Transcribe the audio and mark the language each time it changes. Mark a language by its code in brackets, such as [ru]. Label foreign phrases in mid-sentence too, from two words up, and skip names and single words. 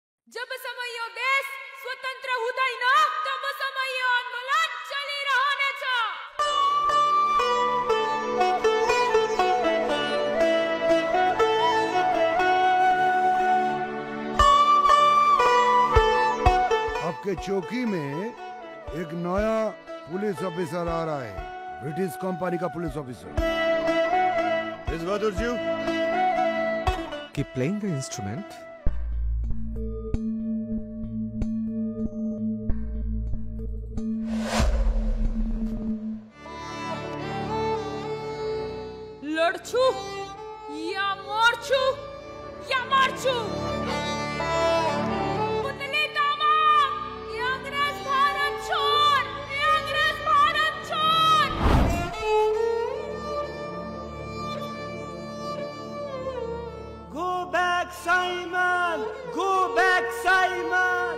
[ne] जब समयो देश स्वतंत्र हुँदैन तब समयो आन्दोलन चलिरहनेछ। [hi] आपके चौकी में एक नया [en] police officer [hi] आ रहा है, ब्रिटिश कंपनी का [en] police officer. Miss Badurji, keep playing the instrument. [ne] लड्छु या मर्छु या मर्छु। पुतली तामाङ, [hi] ये अंग्रेज भारत छोड़, ये अंग्रेज भारत छोड़। [en] go back Simon, go back Simon.